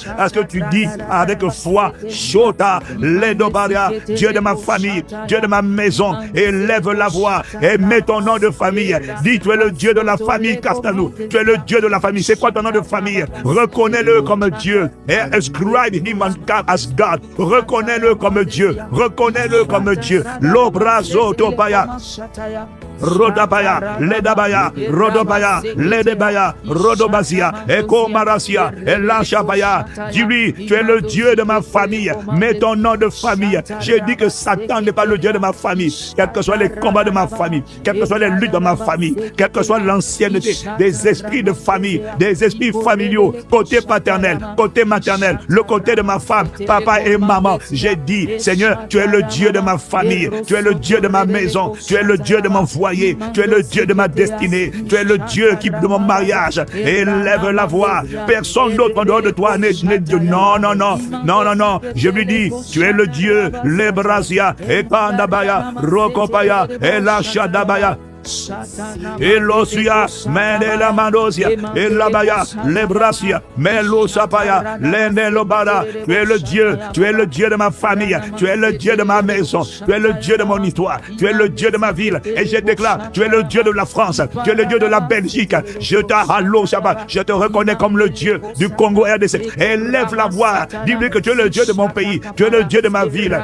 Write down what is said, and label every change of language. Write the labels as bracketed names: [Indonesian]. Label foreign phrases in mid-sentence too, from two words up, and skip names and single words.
[French] Est-ce que tu dis avec foi? Shota, Ledobaria, Dieu de ma famille, Dieu de ma maison, élève la voix et mets ton nom de famille. Dis, tu es le Dieu de la famille Castanou. Tu es le Dieu de la famille. C'est quoi ton nom de famille? Reconnais-le comme Dieu. [English] Et ascribe him as God. [French] Reconnais-le comme Dieu. Reconnais-le comme Dieu. L'obrazo topaya. Rodabaya, Ledabaya, Rodobaya, Ledebaya, Rodobazia, Eko Marasia, Elashabaya. Dis-lui, tu es le Dieu de ma famille. Mets ton nom de famille. J'ai dit que Satan n'est pas le Dieu de ma famille. Quels que soient les combats de ma famille, quelles que soient les luttes de ma famille, quelle que soit l'ancienneté des esprits de famille, des esprits familiaux, côté paternel, côté maternel, le côté de ma femme, papa et maman. J'ai dit, Seigneur, tu es le Dieu de ma famille. Tu es le Dieu de ma maison. Tu es le Dieu de mon foyer. Tu es le Dieu de ma destinée. Tu es le Dieu qui de mon mariage. Élève la voix. Personne d'autre en dehors de toi n'est Dieu. Non, non, non. Non, non, non. Je lui dis, tu es le Dieu. Lebrasia, Ekandabaya, Rokopaya, Elashadabaya. Elosia, Menela Mandosia, Elabaya, Lebrasia, Melosapaya, Lenelobara. Tu es le Dieu de ma famille, tu es le Dieu de ma maison, tu es le Dieu de mon histoire, tu es le Dieu de ma ville. Et je déclare, tu es le Dieu de la France, tu es le Dieu de la Belgique. Je te reconnais comme le Dieu du Congo RDC. Élève la voix, dis-lui que tu es le Dieu de mon pays, tu es le Dieu de ma ville.